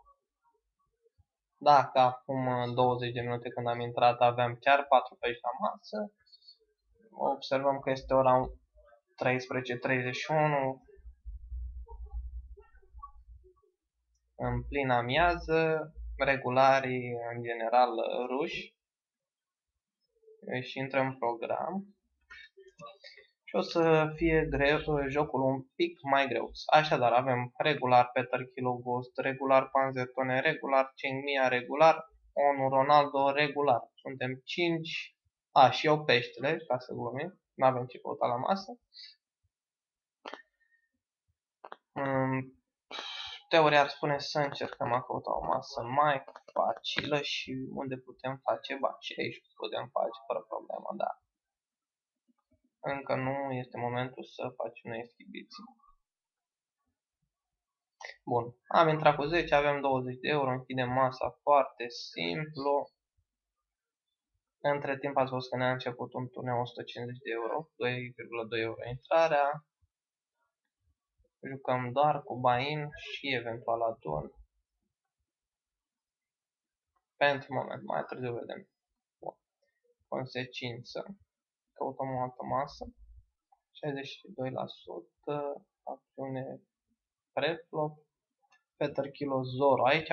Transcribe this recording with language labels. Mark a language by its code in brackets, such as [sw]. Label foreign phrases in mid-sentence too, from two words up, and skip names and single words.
[ro] Dacă acum 20 de minute când am intrat aveam chiar 4 pești la masă, observăm că este ora 13:31, în plin amiază, regularii în general ruși își intră în program și o să fie greu, jocul un pic mai greu. Așadar avem regular Peter Kilo Ghost, regular Panzetone, regular Cheng Mia, regular Onu Ronaldo, regular. Suntem 5. Și eu peștele, ca să glumim, nu avem ce căuta la masă. Teoria ar spune să încercăm a căuta o masă mai facilă și unde putem face bani. Și aici putem face fără problemă, dar încă nu este momentul să facem noi exhibiții. Bun, am intrat cu 10, avem 20 de euro, închidem masa foarte simplu. Între timp ați văzut că ne-a început un turneu 150 de euro, 2,2 euro intrarea. Jucăm doar cu buy-in și eventual adun. Pentru moment, mai târziu vedem. Bun. Consecință. Căutăm o altă masă. 62%. Acțiune preflop. Peter Kilo Zoro.